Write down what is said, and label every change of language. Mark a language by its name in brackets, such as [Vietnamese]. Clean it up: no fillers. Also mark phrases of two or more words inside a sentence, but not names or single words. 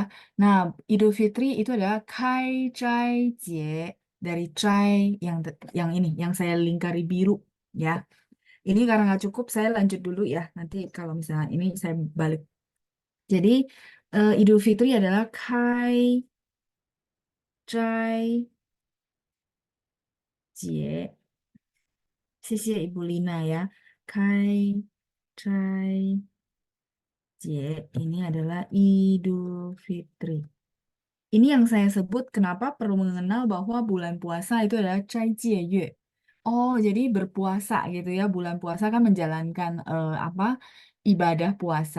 [Indonesian] Nah, Idul Fitri itu adalah [Chinese] 开斋节, [Indonesian] dari Zai yang ini, yang saya lingkari biru ya. Ini karena nggak cukup, saya lanjut dulu ya. Nanti kalau misalnya ini saya balik. Jadi Idul Fitri adalah [Chinese] 开斋节. [Indonesian] 谢谢 Ibu Lina ya. [Chinese] 开斋节 [Indonesian] ini adalah Idul Fitri. Ini yang saya sebut kenapa perlu mengenal bahwa bulan puasa itu adalah [Chinese] 斋戒月. [Indonesian] Oh, jadi berpuasa gitu ya. Bulan puasa kan menjalankan apa? Ibadah puasa.